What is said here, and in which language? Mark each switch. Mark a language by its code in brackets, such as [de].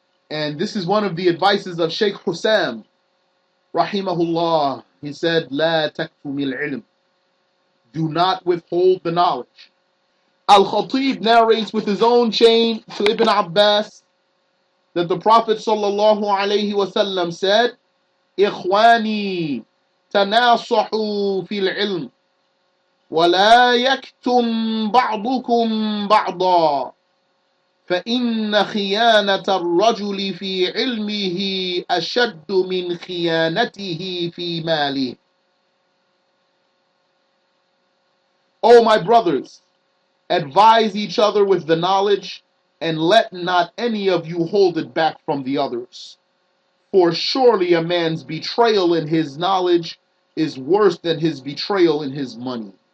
[en] And this is one of the advices of Shaykh Hussam, rahimahullah. He said, [ar] La taktumil ilm. [en] Do not withhold the knowledge. Al-Khatib narrates with his own chain to Ibn Abbas that the Prophet sallallahu alaihi wasallam said, [ar] إخواني تناصحوا في العلم ولا يكتم بعضكم بعضا فإن خيانة الرجل في علمه أشد من خيانته في ماله. [en] O my brothers, advise each other with the knowledge, and let not any of you hold it back from the others. For surely a man's betrayal in his knowledge is worse than his betrayal in his money.